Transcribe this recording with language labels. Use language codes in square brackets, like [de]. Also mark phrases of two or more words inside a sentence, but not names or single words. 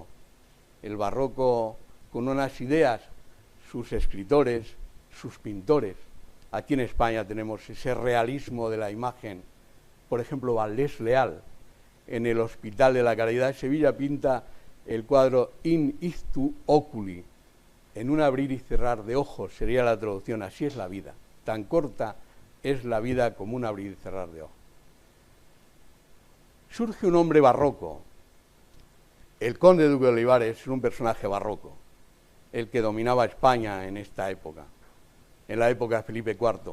[es] El barroco con unas ideas, sus escritores, sus pintores. Aquí en España tenemos ese realismo de la imagen. Por ejemplo, Valdés Leal, en el Hospital de la Caridad de Sevilla, pinta el cuadro In ictu oculi, en un abrir y cerrar de ojos, sería la traducción, así es la vida. Tan corta es la vida como un abrir y cerrar de ojos. Surge un hombre barroco. El conde duque de Olivares es un personaje barroco, el que dominaba España en esta época, en la época de Felipe IV.